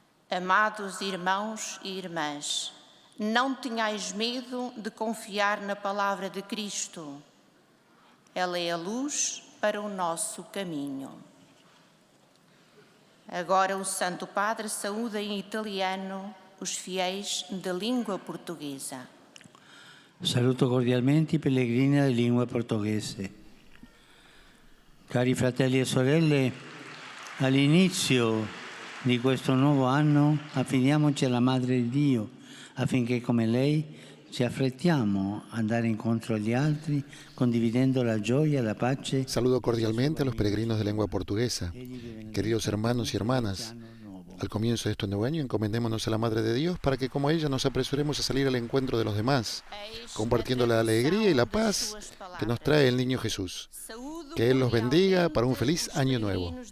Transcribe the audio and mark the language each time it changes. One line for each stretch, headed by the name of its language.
Portuguese: Amados irmãos e irmãs, não tenhais medo de confiar na palavra de Cristo. Ela é a luz para o nosso caminho. Agora o Santo Padre saúda em italiano os fiéis de língua portuguesa.
Italian: Saluto cordialmente i pellegrini di lingua portoghese. Cari fratelli e sorelle, all'inizio di questo nuovo anno affidiamoci alla Madre di Dio affinché come lei ci affrettiamo a andare incontro agli altri condividendo la gioia e la pace.
Spanish: Saludo cordialmente a los peregrinos de lengua portuguesa. Queridos hermanos y hermanas, al comienzo de este nuevo año encomendémonos a la Madre de Dios para que como ella nos apresuremos a salir al encuentro de los demás, compartiendo la alegría y la paz que nos trae el niño Jesús. Que Él los bendiga para un feliz año nuevo.